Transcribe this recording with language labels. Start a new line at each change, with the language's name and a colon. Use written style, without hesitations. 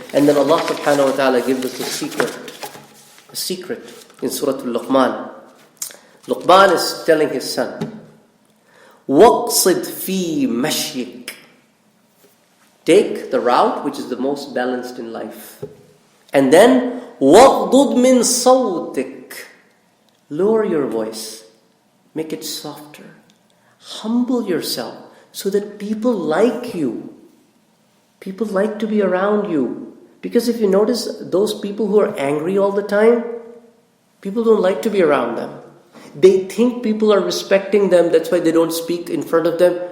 English: And then Allah subhanahu wa ta'ala gives us the secret. A secret in Surah Al-Luqman. Luqman is telling his son,
Arabic: وَقْصِدْ فِي مَشْيِكَ.
English: Take the route which is the most balanced in life. And then,
Arabic: وَغْضُضْ مِنْ صَوْتِكَ.
English: Lower your voice. Make it softer. Humble yourself so that people like you. People like to be around you. Because if you notice, those people who are angry all the time, people don't like to be around them. They think people are respecting them. That's why they don't speak in front of them.